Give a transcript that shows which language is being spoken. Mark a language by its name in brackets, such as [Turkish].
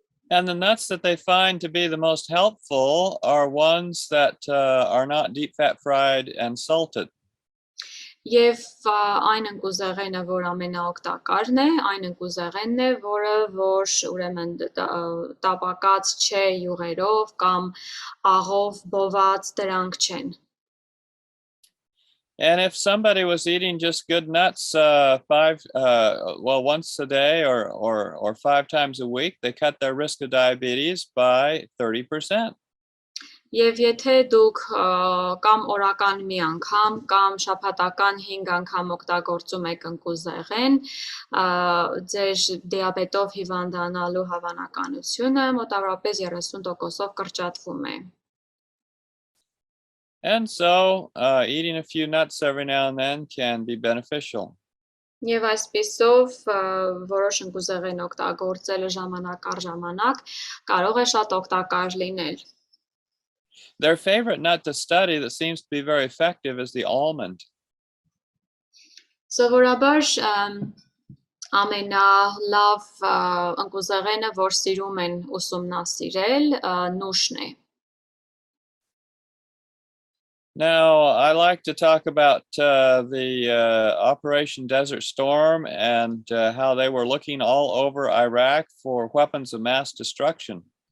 [English] And the nuts that they find to be the most helpful are ones that are not deep fat fried and salted. [Armenian] Եվ այն ընկուզեղենը, որ ամենաօգտակարն է, այն ընկուզեղենն է, որը որ ուրեմն տապակած չէ յուղերով կամ աղով բոված դրանք չեն։ [English] And if somebody was eating just good nuts once a day or 5 times a week, they cut their risk of diabetes by 30%. [Armenian] Եվ եթե դուք կամ օրական մի անգամ կամ շաբաթական 5 անգամ օգտագործում եք ընկուզեղեն, ձեր դիաբետով հիվանդանալու հավանականությունը մոտավորապես 30%-ով կրճատվում է։ [English] And so eating a few nuts every now and then can be beneficial. [Armenian] Եվ այսպիսով որոշ ընկուզեղեն օգտագործելը ժամանակ առ ժամանակ կարող է շատ օգտակար լինել։ [English] Their favorite nut to study that seems to be very effective is the almond. [Armenian] Սովորաբար ամենալավ ընկուզեղենը, որ սիրում են ուսումնասիրել, նուշն է։ [English] Now, I like to talk about the Operation Desert Storm and how they were looking all over Iraq for weapons of mass destruction.